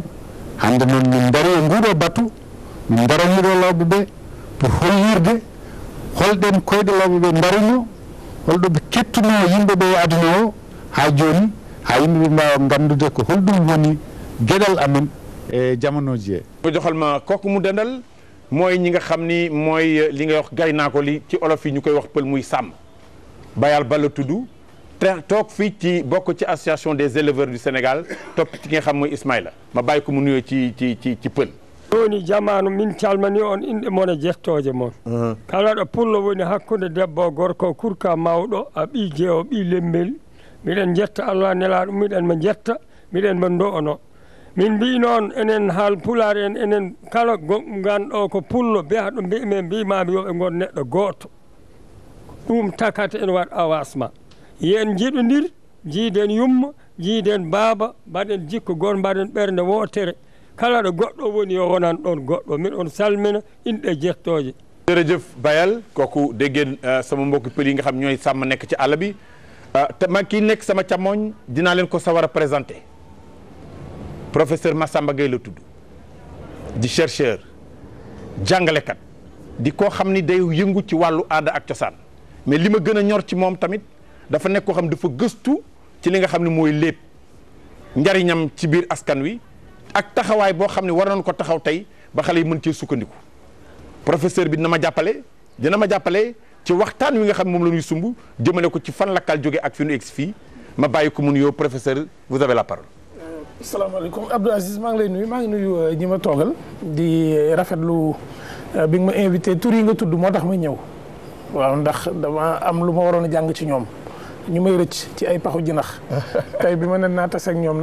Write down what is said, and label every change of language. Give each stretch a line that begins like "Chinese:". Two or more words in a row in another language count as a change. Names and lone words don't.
Fula: hande noon min dari e nguɗo batu min daraniɗo lawɓe ɓe pour hollirde holɗen koyɗe lawɓe ɓe darino holɗo ɓe kettuno yimɓe ɓe e aduna o ha joni ha yimɓe ɓe mbawa gandude ko holɗum woni gueɗal amen e jamonoji he.
Wolof: ko joxal ma kooku mu dendal mooy ñi nga xam ni mooy li nga wax gaynaako li ci olof yi ñu koy wax pël muy sàmm Bayal Ba la tudd te toog fii ci bokk ci
French: association des éleveurs du Sénégal
Wolof: topp ci nga xam mooy Ismaïla ma bàyyi ko mu nuyoo ci pël.
Fula: woni jamanu min calmani on inɗe mon e jettoje mon kala ɗo pullo woni hakkude debbo gorko kurka mawɗo a ɓi jeewo ɓi lembel miɗen jetta Allah nelaɗo miɗen mo jetta miɗen mo ndo'ono min mbi noon enen haal pulare en enen kala ganɗo ko pullo biya ɗo mbimen mbimami yo ɓe gon neɗɗo goto ɗum takata en waɗ awasma yen jiɗodir jiiden yumma jiiden baaba mbaɗen jikko gon mbaɗen ɓernde wotere kala ɗo goɗɗo woni yo wonan ɗon goɗɗo min on salmina inɗe jettoje.
Wolof: jërëjëf Bayal kooku dégg ngeen sama mbokki pël yi nga xam ñooy sàmm nekk ci àll bi te man kii nekk sama càmmooñ dinaa leen ko sawar a présenté professeur Massamba Gueye la tudd di chercheur jàngalekat di koo xam ni day yëngu ci wàllu aada ak cosaan mais li ma gën a ñor ci moom tamit dafa nekk koo xam dafa gëstu ci li nga xam ne mooy lépp njariñam ci biir askan wi ak taxawaay boo xam ne war nañu ko taxaw tey ba xale yi mën cee sukkandiku professeur bi dina ma jàppale ci waxtaan wi nga xam moom la ñuy sumb jëmale ko ci fan lakkal jóge ak fi nu egsi fii ma bàyyi ko mu nuyoo
French: professeur vous avez la parole.
Wolof: asalaamaaleykum Abdou Aziz maa ngi lay nuyu maa ngi nuyu ñi ma toogal di rafetlu bi nga ma invité tur yi nga tudd moo tax ma ñëw waaw ndax dama am lu ma waroon a jàng ci ñoom ñu may rëcc ci ay paxu jinax tey bi ma ne naa tase ak ñoom